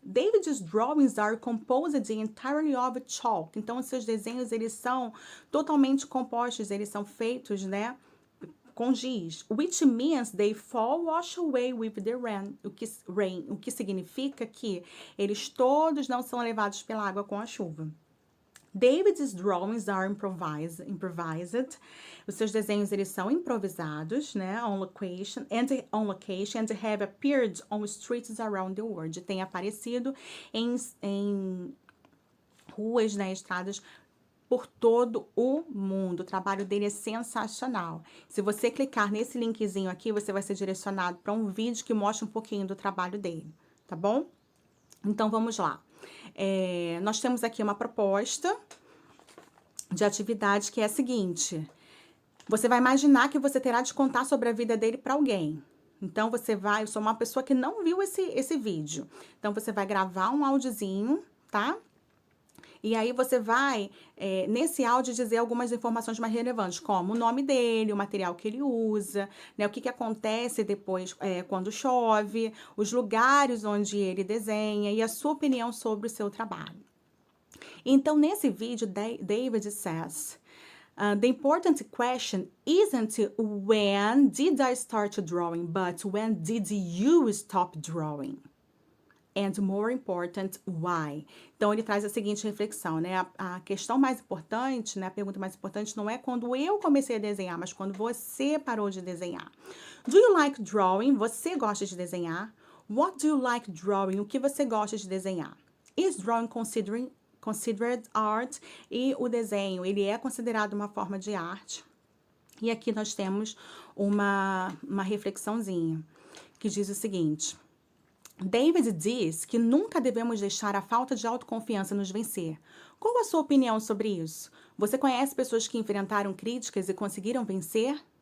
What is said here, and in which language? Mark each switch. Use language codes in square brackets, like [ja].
[en] David's drawings are composed entirely of chalk. [pt] Então, os seus desenhos, eles são totalmente compostos, eles são feitos, né, com giz, [en] which means they fall wash away with the rain, [pt] o que significa que eles todos não são levados pela água com a chuva. [en] David's drawings are improvised. [pt] Os seus desenhos eles são improvisados, né, [en] on location and have appeared on streets around the world. [pt] Tem aparecido em ruas, né, estradas por todo o mundo. O trabalho dele é sensacional. Se você clicar nesse linkzinho aqui, você vai ser direcionado para um vídeo que mostra um pouquinho do trabalho dele, tá bom? Então, vamos lá. Nós temos aqui uma proposta de atividade que é a seguinte. Você vai imaginar que você terá de contar sobre a vida dele para alguém. Então, eu sou uma pessoa que não viu esse vídeo. Então, você vai gravar um áudiozinho, tá? E aí você vai, nesse áudio, dizer algumas informações mais relevantes, como o nome dele, o material que ele usa, né, o que acontece depois quando chove, os lugares onde ele desenha e a sua opinião sobre o seu trabalho. Então, nesse vídeo, [en] David says, the important question isn't when did I start drawing, but when did you stop drawing? And more important, why? [pt] Então, ele traz a seguinte reflexão, né? A questão mais importante, né? A pergunta mais importante não é quando eu comecei a desenhar, mas quando você parou de desenhar. [en] Do you like drawing? [pt] Você gosta de desenhar? [en] What do you like drawing? [pt] O que você gosta de desenhar? [en] Is drawing considered art? [pt] E o desenho, ele é considerado uma forma de arte? E aqui nós temos uma reflexãozinha que diz o seguinte: David diz que nunca devemos deixar a falta de autoconfiança nos vencer. Qual a sua opinião sobre isso? Você conhece pessoas que enfrentaram críticas e conseguiram vencer?